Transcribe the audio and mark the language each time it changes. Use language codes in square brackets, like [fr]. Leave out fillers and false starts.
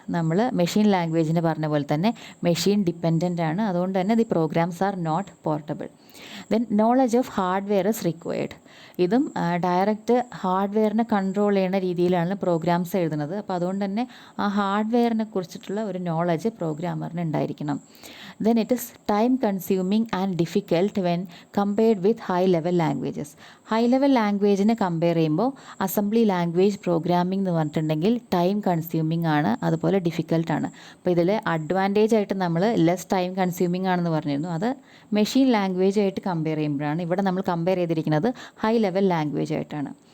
[ml] നമ്മൾ മെഷീൻ ലാംഗ്വേജിന് പറഞ്ഞ പോലെ തന്നെ മെഷീൻ ഡിപ്പെൻഡൻ്റ് ആണ്. അതുകൊണ്ട് തന്നെ [en] The programs are not portable. Then knowledge of hardware is required. [ml] ഇതും ഡയറക്റ്റ് ഹാർഡ്വെയറിനെ കൺട്രോൾ ചെയ്യുന്ന രീതിയിലാണ് പ്രോഗ്രാംസ് എഴുതുന്നത്. അപ്പോൾ അതുകൊണ്ട് തന്നെ ആ ഹാർഡ്വെയറിനെ കുറിച്ചിട്ടുള്ള ഒരു നോളജ് പ്രോഗ്രാമറിന് ഉണ്ടായിരിക്കണം. [en] Then it is time consuming and difficult when compared with high level languages. [ml] High level ലാംഗ്വേജിനെ compare ചെയ്യുമ്പോൾ അസംബ്ലി ലാംഗ്വേജ് പ്രോഗ്രാമിംഗ് എന്ന് പറഞ്ഞിട്ടുണ്ടെങ്കിൽ ടൈം കൺസ്യൂമിംഗ് ആണ്, അതുപോലെ ഡിഫിക്കൽട്ടാണ്. അപ്പോൾ ഇതിൽ അഡ്വാൻറ്റേജ് ആയിട്ട് നമ്മൾ ലെസ് ടൈം കൺസ്യൂമിംഗ് ആണെന്ന് പറഞ്ഞിരുന്നു. അത് മെഷീൻ ലാംഗ്വേജ് ആയിട്ട് കമ്പയർ ചെയ്യുമ്പോഴാണ്. ഇവിടെ നമ്മൾ കമ്പയർ ചെയ്തിരിക്കുന്നത് ഹൈ ലെവൽ ലാംഗ്വേജ് ആയിട്ടാണ്.